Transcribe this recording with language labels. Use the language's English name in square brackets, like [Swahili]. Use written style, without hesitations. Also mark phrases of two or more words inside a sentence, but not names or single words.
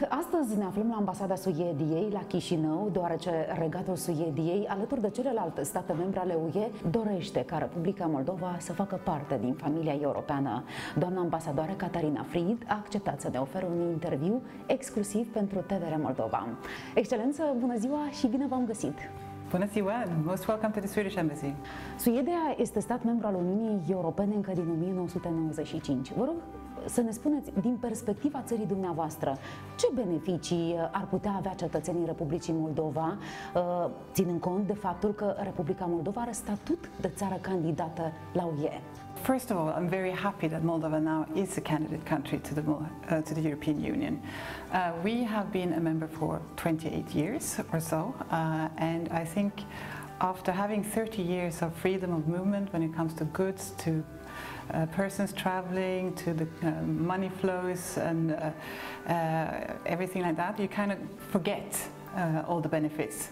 [Romanian] Astăzi ne aflăm la ambasada Suediei, la Chișinău, deoarece regatul Suediei, alături de celelalte state membre ale UE, dorește ca Republica Moldova să facă parte din familia europeană. Doamna ambasadoare Katarina Fried a acceptat să ne ofere un interviu exclusiv pentru TVR Moldova. Excelență, bună ziua și bine v-am găsit! Bună ziua! [English] Most welcome to the Swedish Embassy. [Romanian] Suedia este stat membru al Uniunii Europene încă din 1995. Vă rog să ne spuneți, din perspectiva țării dumneavoastră, ce beneficii ar putea avea cetățenii Republicii Moldova, ținând cont de faptul că Republica Moldova are statut de țară candidată la UE? [English] First of all, I'm very happy that Moldova now is a candidate country to the European Union. We have been a member for 28 years or so, and I think after having 30 years of freedom of movement when it comes to goods, to persons traveling, to the money flows and everything like that, you kind of forget all the benefits.